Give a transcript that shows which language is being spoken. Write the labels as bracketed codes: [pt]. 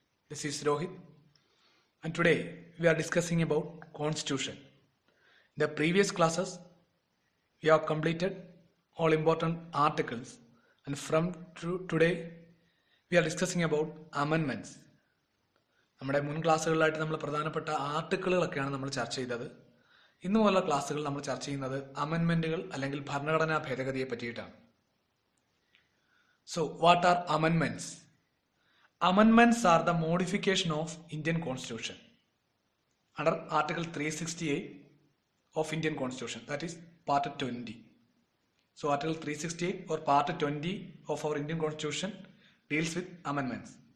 [en] This is Rohit and today we are discussing about Constitution. In the previous classes we have completed all important articles and from today we are discussing about amendments. [ml] നമ്മുടെ മുൻ ക്ലാസ്സുകളിലായിട്ട് നമ്മൾ പ്രധാനപ്പെട്ട ആർട്ടിക്കിളുകളൊക്കെയാണ് നമ്മൾ ചർച്ച ചെയ്തത്. ഇന്നു മുതലുള്ള ക്ലാസ്സുകൾ നമ്മൾ ചർച്ച ചെയ്യുന്നത് അമെൻമെന്റുകൾ അല്ലെങ്കിൽ ഭരണഘടനാ ഭേദഗതിയെ പറ്റിയിട്ടാണ്. [en] So, what are amendments? Amendments are the modification of Indian Constitution under Article 368 of Indian Constitution, that is Part 20. So, Article 368 or Part 20 of our Indian Constitution deals with amendments.